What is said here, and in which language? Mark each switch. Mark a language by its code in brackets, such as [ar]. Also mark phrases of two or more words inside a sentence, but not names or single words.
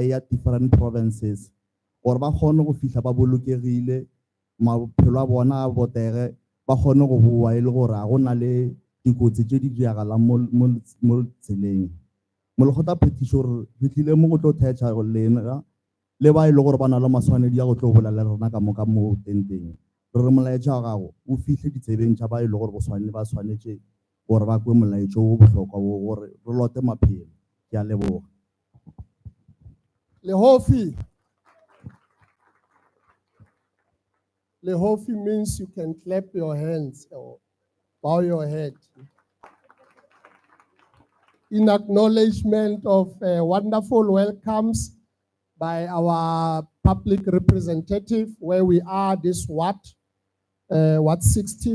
[nso] ya [en] different provinces [nso] gore ba kgone go fihla ba bolokegile maphelo a bona a botege ba kgone go bua e le gore a go na le dikotsi tše di diragalang mo tseleng molekgotla phetiši gore re tlile mo go tlo thetša lena le ba e le gore ba na le maswanedi a go tlo bolela le rona ka moka mo tenteng re re molaetša wa gago o fihle ditsebeng tša ba e le gore ba swanetše gore ba kwe molaetša o bohlokwa o gore re lote maphelo ke a leboga [en] Lehofi means you can clap your hands or bow your head in acknowledgement of wonderful welcomes by our public representative where we are this Ward 60.